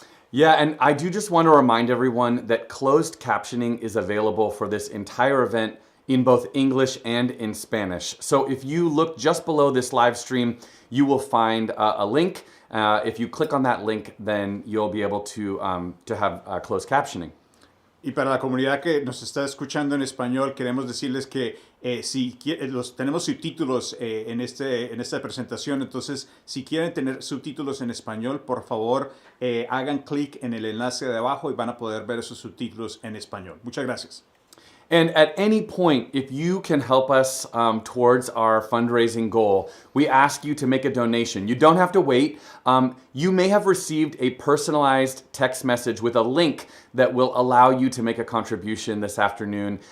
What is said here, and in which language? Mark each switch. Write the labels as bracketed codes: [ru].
[en] Yeah, and I do just want to remind everyone that closed captioning is available for this entire event in both English and in Spanish. So if you look just below this live stream, you will find a link. If you click on that link, then you'll be able to have closed captioning. [es] Y para la comunidad que nos está escuchando en español, queremos decirles que tenemos subtítulos en esta presentación. Entonces, si quieren tener subtítulos en español, por favor, hagan clic en el enlace de abajo y van a poder ver esos subtítulos en español. Muchas gracias. [en] And at any point, if you can help us towards our fundraising goal, we ask you to make a donation. You don't have to wait. You may have received a personalized text message with a link that will allow you to make a contribution this afternoon.